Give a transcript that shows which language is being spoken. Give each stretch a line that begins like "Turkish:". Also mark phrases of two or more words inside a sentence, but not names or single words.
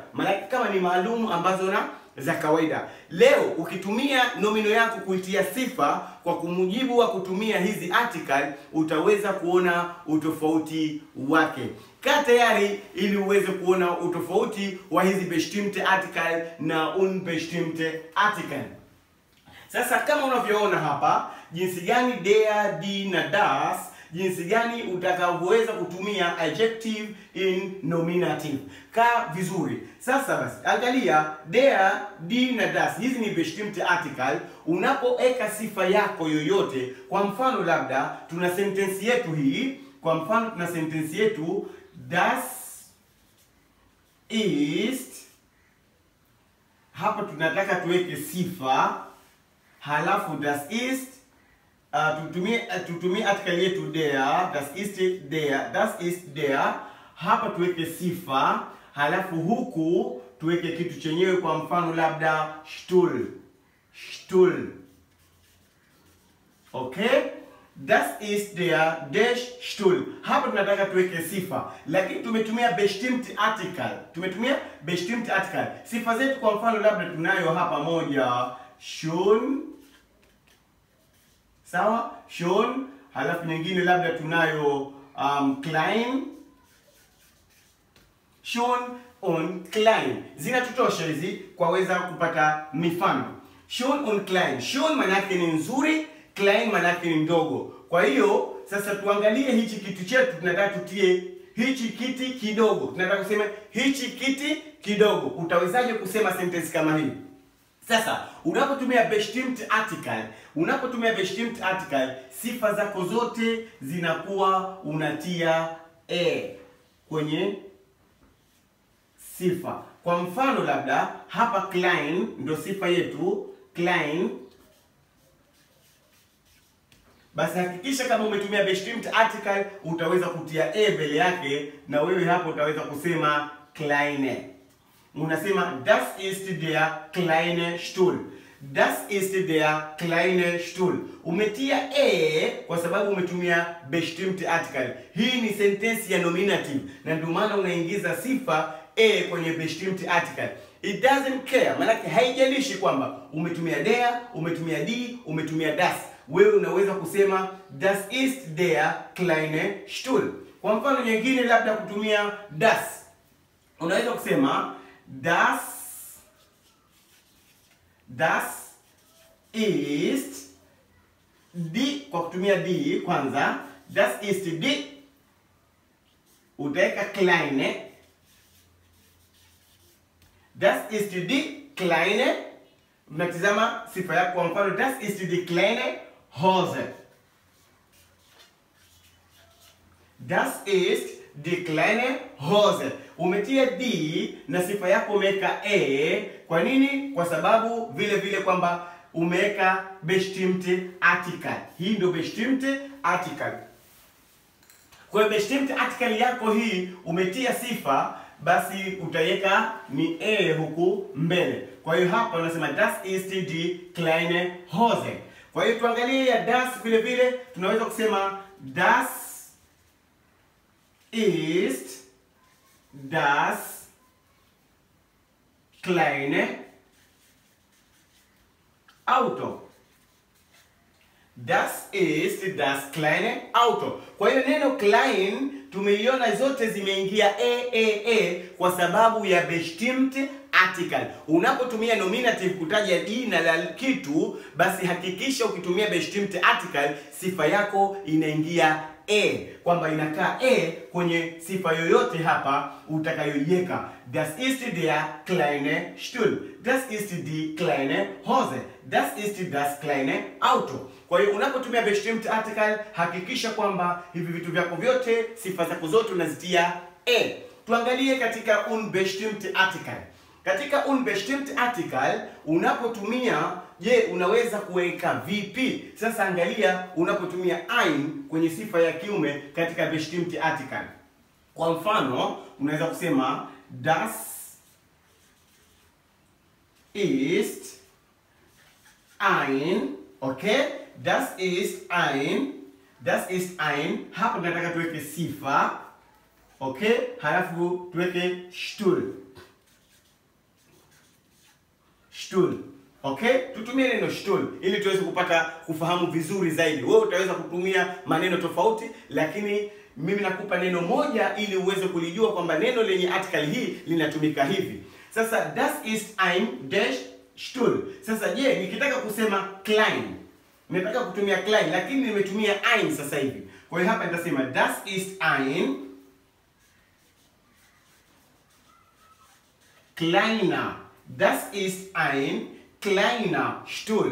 Swahili: Maana kama ni maalum ambazo na za kawaida. Leo ukitumia nomino yako kuitia sifa kwa kumujibu wa kutumia hizi article, utaweza kuona utofauti wake. Kaa tayari ili uweze kuona utofauti wa hizi
German: bestimmte Artikel
Swahili: na
German: unbestimmte Artikel.
Swahili: Sasa kama unavyoona hapa, jinsi gani
German: der, die
Swahili: na das, jinsi gani utakavyoweza kutumia
English: adjective in nominative.
Swahili: Kaa vizuri. Sasa basi, angalia
German: der, die
Swahili: na das. Hizi ni
German: bestimmte Artikel.
Swahili: Unapoweka sifa yako yoyote, kwa mfano labda tuna sentence yetu hii. Kwa mfano tuna sentence yetu,
German: das ist.
Swahili: Hapa tunataka tuweke sifa, halafu
German: das ist.
Swahili: Tutumie article yetu der,
German: das ist der.
Swahili: Hapa tuweke sifa, halafu huku tuweke kitu chenyewe, kwa mfano labda Stuhl.
German: Okay? Das ist der Stuhl.
Swahili: Hapa tunataka tuweke sifa, lakini tumetumia
German: bestimmte Artikel.
Swahili: Sifa zetu kwa mfano labda tunayo hapa moja, schon. Sawa? Schon. Halafu nyingine labda tunayo klein.
German: Schon und klein.
Swahili: Zinatutosha hizi kwa weza kupata mifano.
German: Schon und klein.
Swahili: Schon manake ni nzuri, klein manake ni ndogo. Kwa hiyo sasa tuangalie hichi kitu chetu, tunataka tutie hichi kiti kidogo. Tunataka kusema hichi kiti kidogo. Utawezaje kusema sentence kama hii? Sasa unapotumia
German: bestimmte Artikel,
Swahili: sifa zako zote zinakuwa unatia kwenye sifa. Kwa mfano labda hapa klein ndo sifa yetu, klein. Basi hakikisha kama umetumia
German: bestimmte Artikel
Swahili: utaweza kutia mbele yake, na wewe hapo utaweza kusema kleine.
German: Unasema das ist der kleine Stuhl. Das ist der kleine Stuhl.
Swahili: Umetia kwa sababu umetumia
German: bestimmte Artikel.
Swahili: Hii ni sentence ya nominative, na ndio maana unaingiza sifa kwenye
German: bestimmte Artikel.
English: It doesn't care,
Swahili: maana haijalishi kwamba umetumia der, umetumia die, umetumia das. Wewe unaweza kusema
German: das ist der kleine Stuhl.
Swahili: Kwa mfano nyingine labda kutumia das, unaweza kusema
German: das ist die.
Swahili: Kwa kutumia die kwanza,
German: das ist die, utaweka kleine. Das ist die kleine.
Swahili: Unatizama sifa yako, kwa mfano
German: das ist die kleine Hose. Das ist die kleine Hose.
Swahili: Umetia D na sifa yako umeweka a. Kwa nini? Kwa sababu vile vile kwamba umeweka
German: bestimmte Artikel.
Swahili: Hii ndio
German: bestimmte Artikel.
Swahili: Kwa hiyo
German: bestimmte Artikel
Swahili: yako hii umetia sifa, basi utaweka ni a huku mbele. Kwa hiyo hapa unasema
German: das ist die kleine Hose.
Swahili: Kwa hiyo tuangalie ya das vile vile tunaweza kusema
German: das ist das kleine Auto. Das ist das kleine Auto. Kwa hiyo neno klein tumeiona zote zimeingia a kwa sababu ya bestimmte Artikel. Unapotumia nominative kutaja jina la kitu, basi hakikisha ukitumia bestimmte Artikel sifa yako inaingia a, kwamba inakaa a kwenye sifa yoyote hapa utakayoiweka. Das ist der kleine Stuhl. Das ist die kleine Hose. Das ist das kleine Auto.
Swahili: Kwa hiyo unapotumia
German: bestimmte Artikel
Swahili: hakikisha kwamba hivi vitu vyako vyote, sifa zako zote unazitia a. Tuangalie katika
German: unbestimmte Artikel.
Swahili: Katika
German: unbestimmte Artikel
Swahili: unapotumia, je, unaweza kuweka vipi? Sasa angalia unapotumia ein kwenye sifa ya kiume katika
German: bestimmte Artikel.
Swahili: Kwa mfano, unaweza kusema
German: das ist ein,
Swahili: okay?
German: Das ist ein,
Swahili: hapa tunataka tuweke sifa, okay? Halafu tuweke Stuhl. Stuhl. Okay? Tutumie neno Stuhl ili tuweze kufahamu vizuri zaidi. Wewe utaweza kutumia maneno tofauti, lakini mimi nakupa neno moja ili uweze kulijua kwamba neno lenye article hii linatumika hivi.
German: Sasa das ist ein dash Stuhl.
Swahili: Sasa je, nikitaka kusema klein, nataka kutumia klein lakini nimetumia ein sasa hivi. Kwa hiyo hapa nitasema
German: das ist ein kleiner. Das ist ein kleiner Stuhl.